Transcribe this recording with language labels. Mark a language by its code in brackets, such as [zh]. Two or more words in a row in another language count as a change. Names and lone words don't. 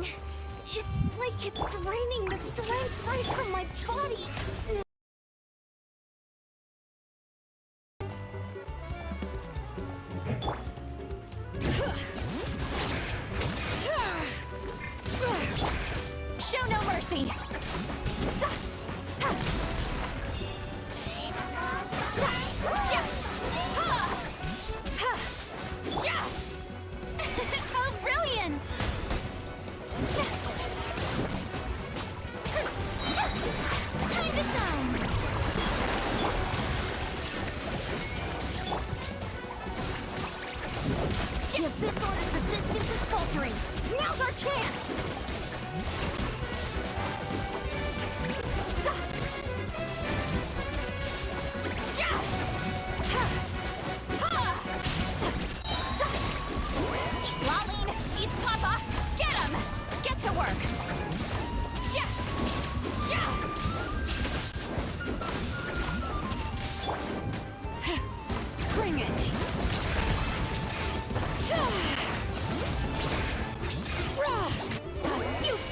[en] It's like it's draining the strength right from my body. Show no mercy! Sa! Ha! Sha! Sha! Ha! Ha! Sha! Oh, brilliant! Time to shine! The Abyss Order's resistance is faltering. Now's our chance! Sha! Ha! Ha! Sa! Laline, eat Papa! Get him! Get to work! Sha! Sha! Bring it! Sa! Rah!